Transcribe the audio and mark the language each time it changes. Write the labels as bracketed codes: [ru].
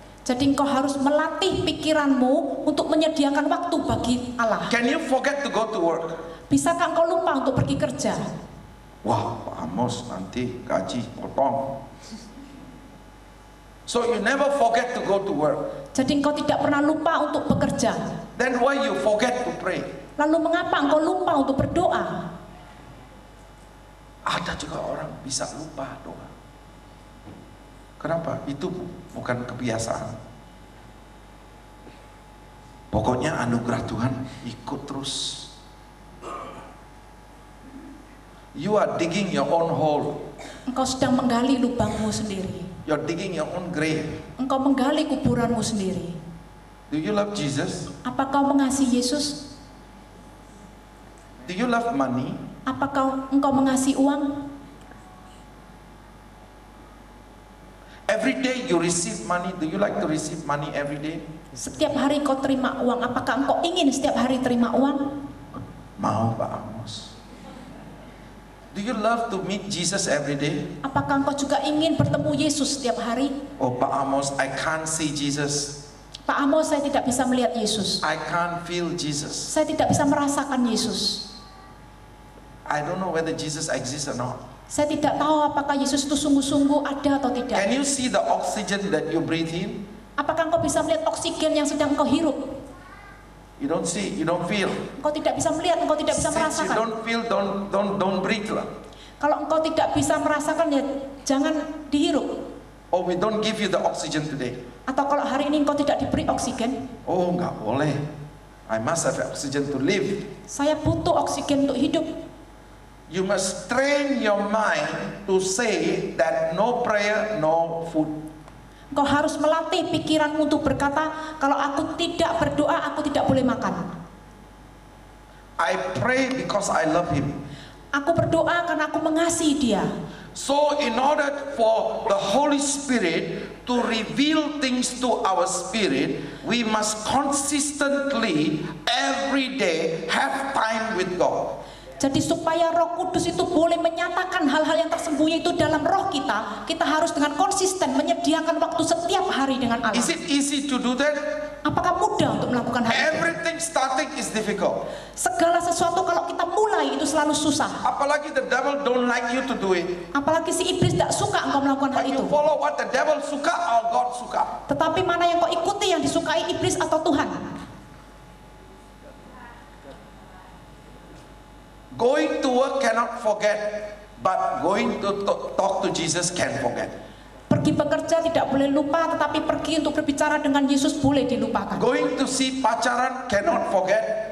[id] Jadi engkau harus melatih pikiranmu untuk menyediakan waktu bagi Allah. [en] Can you forget to go to work? [id] Bisakah engkau lupa untuk pergi kerja? Wah, Pak Amos nanti gaji potong. [en] So you never forget to go to work. [id] Jadi engkau tidak pernah lupa untuk bekerja. [en] Then why you forget to pray? [id] Lalu mengapa engkau lupa untuk berdoa? Ada juga orang bisa lupa doa. Kenapa? Itu bukan kebiasaan. Pokoknya anugerah Tuhan ikut terus. [en] You are digging your own hole. [id] Engkau sedang menggali lubangmu sendiri. [en] You're digging your own grave. [id] Engkau menggali kuburanmu sendiri. [en] Do you love Jesus? [id] Apa kau mengasihi Yesus? [en] Do you love money? [id] Apakah engkau mengasihi uang? [en] Every day you receive money. Do you like to receive money every day? [id] Setiap hari kau terima uang. Apakah engkau ingin setiap hari terima uang? Mau, Pak Amos. [en] Do you love to meet Jesus every day? [id] Apakah engkau juga ingin bertemu Yesus setiap hari? [en] Oh, Pak Amos, I can't see Jesus. [id] Pak Amos, saya tidak bisa melihat Yesus. [en] I can't feel Jesus. [id] Saya tidak bisa merasakan Yesus. [en] I don't know whether Jesus exists or not. [id] Saya tidak tahu apakah Yesus itu sungguh-sungguh ada atau tidak. [en] Can you see the oxygen that you breathe in? [id] Apakah engkau bisa melihat oksigen yang sedang engkau hirup? [en] You don't see, you don't feel. [id] Engkau tidak bisa melihat, engkau tidak bisa [en] Since you [id] merasakan. [en] don't feel, don't breathe lah. [id] Kalau engkau tidak bisa merasakan, ya jangan dihirup. [en] Oh, we don't give you the oxygen today. [id] Atau kalau hari ini engkau tidak diberi oksigen, Oh, nggak boleh. [en] I must have oxygen to live. [id] saya butuh oksigen untuk hidup. [en] You must train your mind to say that no prayer, no food. [id] Engkau harus melatih pikiranmu untuk berkata, kalau aku tidak berdoa, aku tidak boleh makan. [en] I pray because I love Him. [id] Aku berdoa karena aku mengasihi Dia. [en] So in order for the Holy Spirit to reveal things to our spirit, we must consistently every day have time with God. [id] Jadi supaya Roh Kudus itu boleh menyatakan hal-hal yang tersembunyi itu dalam roh kita, kita harus dengan konsisten menyediakan waktu setiap hari dengan Allah. [en] Is it easy to do that? [id] Apakah mudah untuk melakukan hal itu? [en] Everything starting is difficult. [id] Segala sesuatu kalau kita mulai itu selalu susah. [en] Apalagi the devil don't like you to do it. [id] Apalagi si iblis tidak suka engkau melakukan hal [en] But you [id] itu. [en] follow what the devil suka or God suka. [id] Tetapi mana yang kau ikuti, yang disukai iblis atau Tuhan? [en] Going to work cannot forget, but going to talk to Jesus can forget. [id] Pergi bekerja tidak boleh lupa, tetapi pergi untuk berbicara dengan Yesus boleh dilupakan. [en] Going to see pacaran cannot forget.